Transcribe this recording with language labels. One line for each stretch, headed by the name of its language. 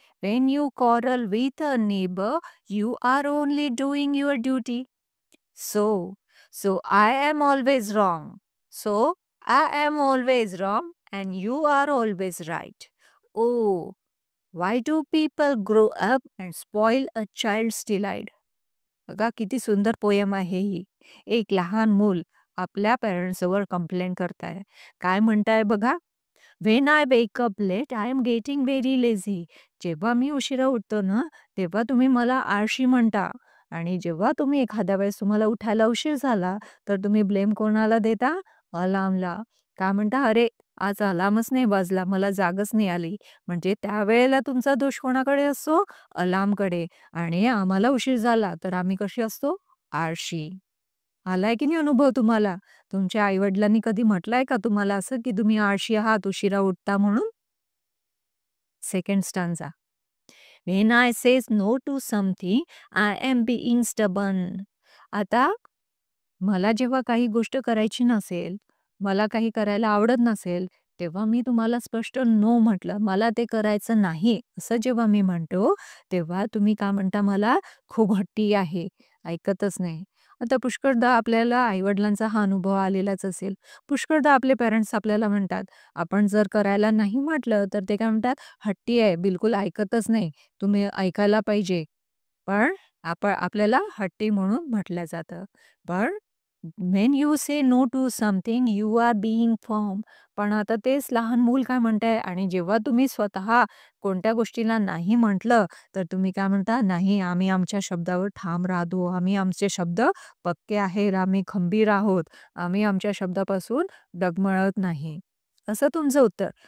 English: When you quarrel with a neighbor, you are only doing your duty. So, so I am always wrong. So, I am always wrong and you are always right. Oh, why do people grow up and spoil a child's delight?
Marathi: बघा किती सुंदर poem आहे ही. एक लहान मूल आपल्या पॅरेंट्सवर complaint करताय. काय म्हणताय बघा.
English: When I wake up late I am getting very lazy.
Marathi: जेव्हा मी उशिरा उठतो ना, तेव्हा तुम्ही मला आळशी म्हणता. आणि जेव्हा तुम्ही एखाद्या वेळेस तुम्हाला उठायला उशीर झाला, तर तुम्ही ब्लेम कोणाला देता? अलार्मला. काय म्हणता, "अरे, आज अलार्मच नाही वाजला, मला जागच नाही आली." म्हणजे त्यावेळेला तुमचा दोष कोणाकडे असतो? अलार्मकडे. आणि आम्हाला उशीर झाला, तर आम्ही कशी असतो? आळशी. आलाय की नाही अनुभव तुम्हाला? तुमच्या आई-वडिलांनी कधी म्हटलंय का तुम्हाला असं, की तुम्ही आळशी आहात, उशिरा उठता म्हणून?
English: Second stanza. When I says no to something, I am being stubborn.
Marathi: आता मला जेव्हा काही गोष्ट करायची नसेल, मला काही करायला आवडत नसेल, तेव्हा मी तुम्हाला स्पष्ट नो म्हटलं. मला ते करायचं नाही, असं जेव्हा मी म्हणतो, तेव्हा तुम्ही काय म्हणता मला? खूप हट्टी आहे, ऐकतच नाही. आता पुष्कळदा आपल्याला आई-वडिलांचा हा अनुभव आलेलाच असेल. पुष्कळदा आपले पॅरेंट्स आपल्याला म्हणतात, आपण जर करायला नाही म्हटलं, तर ते काय म्हणतात, हट्टी आहे, बिलकुल ऐकतच नाही, तुम्ही ऐकायला पाहिजे. पण आपल्याला हट्टी म्हणून म्हटलं जातं.
English: पण when you say no to something you are being firm.
Marathi: पण आता तेच लहान मूल काय म्हणतंय आणि जेव्हा तुम्ही स्वतः कोणत्या गोष्टीला नाही म्हटलं, तर तुम्ही काय म्हणता? नाही, आम्ही आमच्या शब्दावर ठाम राहतो. आम्ही आमचे शब्द पक्के आहेत. आम्ही खंबीर आहोत. आम्ही आमच्या शब्दापासून डगमगत नाही. असं तुमचं उत्तर.